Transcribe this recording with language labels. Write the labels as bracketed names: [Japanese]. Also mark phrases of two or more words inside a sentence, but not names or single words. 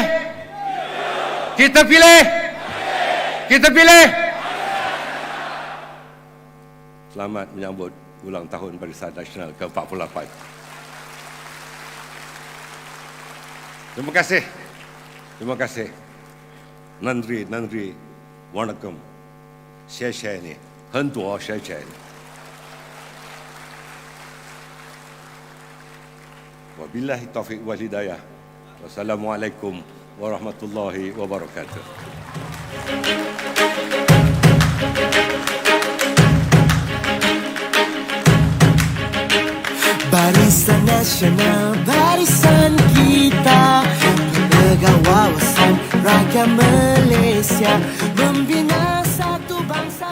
[Malay] Kita pilih? Kita pilih? Selamat menyambut ulang tahun Barisan Nasional ke-48. Terima kasih. Terima kasih. [Tamil] நன்றி, வணக்கம். [Chinese] 谢谢你，很多谢谢你。 [Arabic] وبالله التوفيق والهداية. والسلام عليكم ورحمة الله وبركاته. [Malay] Barisan Nasional, barisan kita, penegak wawasan rakyat Malaysia, membina satu bangsa.